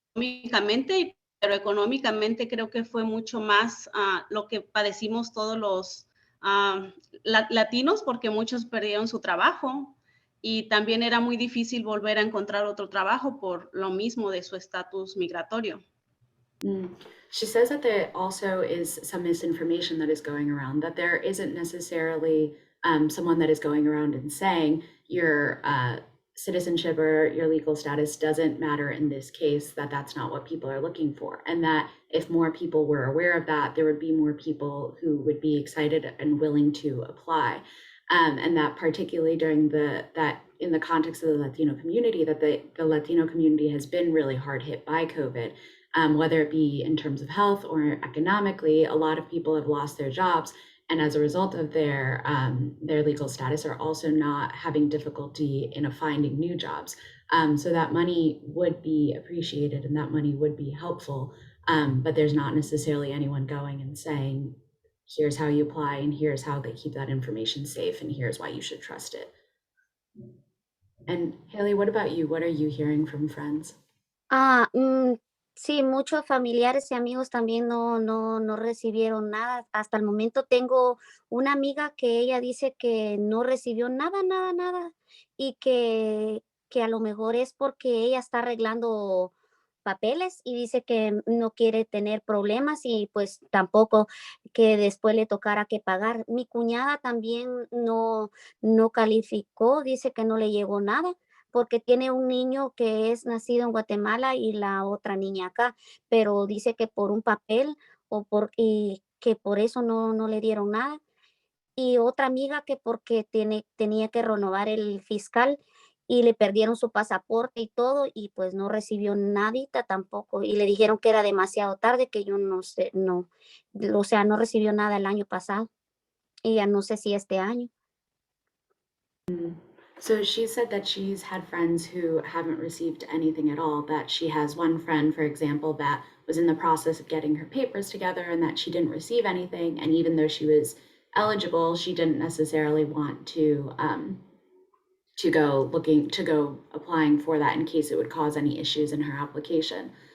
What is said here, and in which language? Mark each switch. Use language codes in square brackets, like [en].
[es] económicamente, pero económicamente creo que fue mucho más lo que padecimos todos los latinos, porque muchos perdieron su trabajo y también era muy difícil volver a encontrar otro trabajo por lo mismo de su estatus migratorio. [en] She says that there also is some misinformation that is going around, that there isn't necessarily someone that is going around and saying your citizenship or your legal status doesn't matter in this case, that that's not what people are looking for. And that if more people were aware of that, there would be more people who would be excited and willing to apply. And that particularly during that in the context of the Latino community, that the Latino community has been really hard hit by COVID. Whether it be in terms of health or economically, a lot of people have lost their jobs, and as a result of their legal status, are also not having difficulty in finding new jobs. So that money would be appreciated, and that money would be helpful. But there's not necessarily anyone going and saying, "Here's how you apply, and here's how they keep that information safe, and here's why you should trust it." And Heyli, what about you? What are you hearing from friends? [es] Sí, muchos familiares y amigos también no recibieron nada. Hasta el momento tengo una amiga que ella dice que no recibió nada, nada, nada, y que a lo mejor es porque ella está arreglando papeles y dice que no quiere tener problemas y pues tampoco que después le tocara que pagar. Mi cuñada también no calificó, dice que no le llegó nada porque tiene un niño que es nacido en Guatemala y la otra niña acá, pero dice que por un papel y que por eso no le dieron nada. Y otra amiga que porque tenía que renovar el fiscal y le perdieron su pasaporte y todo y pues no recibió nadita tampoco y le dijeron que era demasiado tarde, que yo no sé, o sea, no recibió nada el año pasado y ya no sé si este año. [en] So she said that she's had friends who haven't received anything at all, that she has one friend, for example, that was in the process of getting her papers together and that she didn't receive anything. And even though she was eligible, she didn't necessarily want to go applying for that in case it would cause any issues in her application.